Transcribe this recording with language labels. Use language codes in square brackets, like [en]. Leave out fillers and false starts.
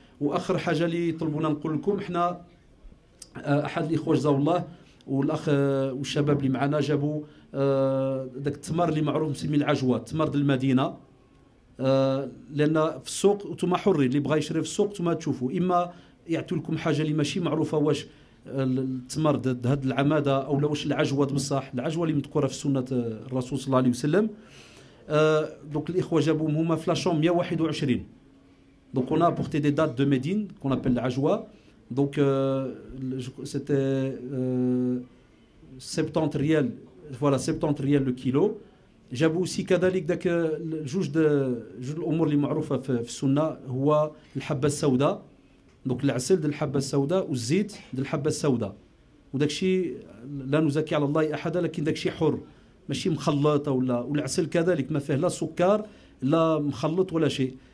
[ar] واخر حاجه اللي طلبونا نقول لكم احنا احد الاخوه جزاه الله والاخ والشباب اللي معنا جابوا داك التمر اللي معروف مسمي العجوه تمر ديال المدينه لان في السوق وانتم حرين اللي بغى يشري في السوق انتم تشوفوا اما يعطوا لكم حاجه اللي ماشي معروفه واش التمر هاد العماده او واش العجوه بصح العجوه اللي مذكوره في سنه الرسول صلى الله عليه وسلم. دونك الاخوه جابوهم هما في لاشون 121. [fr] دونك on a apporté des dates de Médine qu'on appelle العجوه. Donc c'était 70 ريال voilà 70 ريال le kilo. [ar] جابوا aussi كذلك داك جوج الامور اللي معروفه في السنه هو الحبه السوداء. دونك العسل ديال الحبه السوداء والزيت ديال الحبه السوداء وداك الشيء لا نزكي على الله احد لكن داك الشيء حر ماشي مخلط والعسل كذلك ما فيه لا سكر لا مخلط ولا شيء.